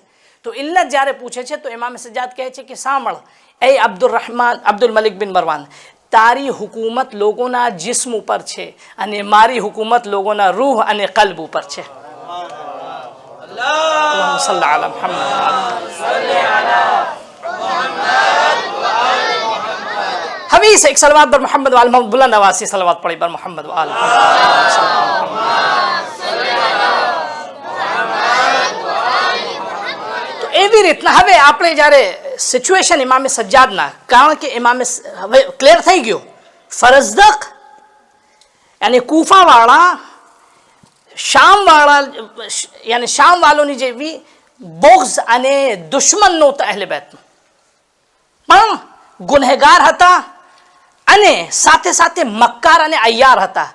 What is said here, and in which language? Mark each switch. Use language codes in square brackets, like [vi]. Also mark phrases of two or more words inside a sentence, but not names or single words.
[gu] તો ઇલ્લત જ્યારે પૂછે છે તો ઇમામ સજ્જાદ કહે છે કે સાંભળ એ અબ્દુલ મલિક બિન મરવાન, તારી હુકુમત લોકોના જિસ્મ ઉપર છે અને મારી હુકુમત લોકોના રૂહ અને કલ્બ ઉપર છે. [ar] اللهم صل على محمد. [gu] હવે એક સલવાત બર મોહમ્મદ વાલ મોહમ્મદ બુલંદ આવાઝ [hi] से सलवात पढ़ी बर मोहम्मद वाल. [gu] તો એવી રીતના હવે આપણે જ્યારે સિચ્યુએશન ઇમામે સજ્જાદના, કારણ કે ઇમામે હવે ક્લિયર થઈ ગયો ફરઝદક યાની કૂફાવાળા શામવાળા યાની શામવાલોની જેવી બોગ્ઝ અને દુશ્મન નહોતા અહેલે બેતમાં, પણ ગુનેગાર હતા અને સાથે સાથે મક્કાર અને અય્યાર હતા.